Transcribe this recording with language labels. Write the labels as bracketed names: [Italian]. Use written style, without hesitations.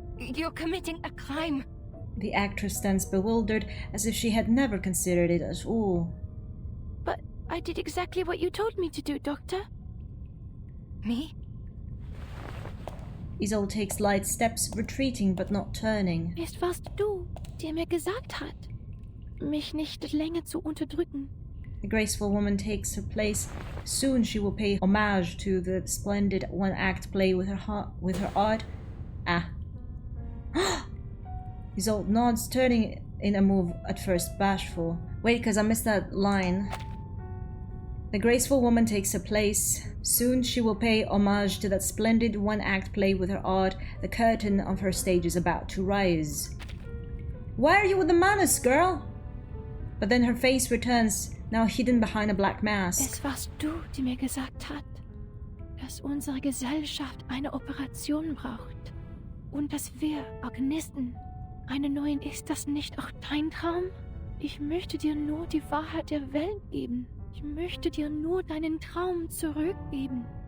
[English] You're committing a crime. The actress stands bewildered, as if she had never considered it at all. But I did exactly what you told me to do, Doctor. Me? Isolde takes light steps, retreating but not turning. [German] Es warst du, der mir gesagt hat, mich nicht länger zu unterdrücken. [English] The graceful woman takes her place. Soon she will pay homage to the splendid one-act play with her art. Ah. Isolde nods, turning in a move at first bashful. Wait, because I missed that line. The graceful woman takes her place. Soon she will pay homage to that splendid one-act play with her art. The curtain of her stage is about to rise. Why are you with the manners, girl? But then her face returns, now hidden behind a black mask. [German] Es warst du, die mir gesagt hat, dass unsere Gesellschaft eine Operation braucht. Und dass wir Organisten einen neuen... Ist das nicht auch dein Traum? Ich möchte dir nur die Wahrheit der Welt geben. Ich möchte dir nur deinen Traum zurückgeben.